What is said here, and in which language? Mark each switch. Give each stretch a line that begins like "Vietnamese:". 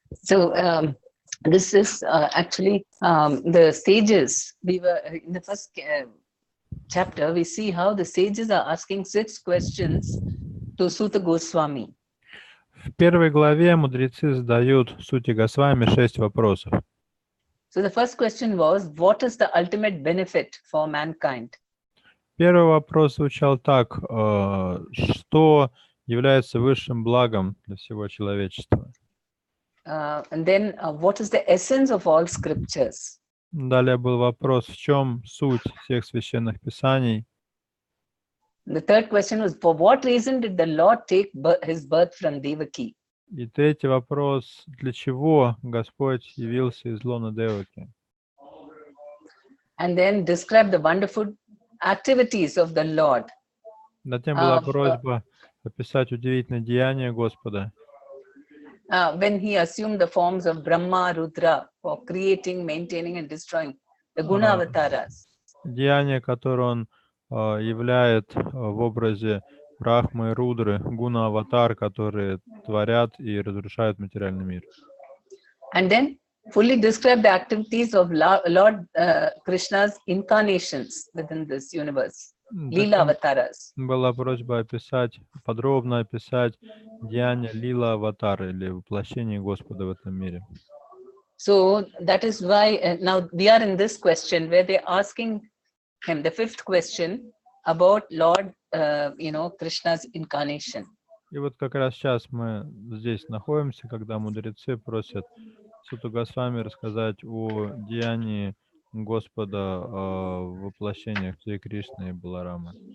English: So this is actually the sages. We were in the first chapter. We see how the sages are asking 6 questions to Suta Goswami.
Russian: В первой главе мудрецы задают Сути Госвами 6 вопросов.
English: So the first question was, what is the ultimate benefit for mankind?
Russian: Первый вопрос звучал так: что является высшим благом для всего человечества?
English: And then what is the essence of all scriptures?
Russian: Далее был вопрос, в чем суть всех священных писаний.
English: The third question was, for what reason did the Lord take his birth from Devaki?
Russian: И третий вопрос, для чего Господь явился из лона Деваки?
English: And then describe the wonderful activities of the Lord.
Russian: Затем была
English: of
Russian: просьба описать удивительное деяние Господа,
English: when he assumed the forms of Brahma, Rudra for creating, maintaining, and destroying the Guna а, avatars.
Russian: деяние, которое он являет в образе Брахмы и Рудры, гуна-аватар, которые творят и разрушают материальный мир.
English: And then fully describe the activities of Lord Krishna's incarnations within this universe, Leela
Russian: Затем
English: avatars.
Russian: была просьба описать, подробно описать деяния лила-аватара или воплощение Господа в этом мире.
English: So that is why now we are in this question where they're asking him the fifth question about Lord, Krishna's incarnation.
Russian: И вот как раз сейчас мы здесь находимся, когда мудрецы просят Суту Госвами рассказать о деянии Господа в воплощениях Шри Кришны и Баларамы.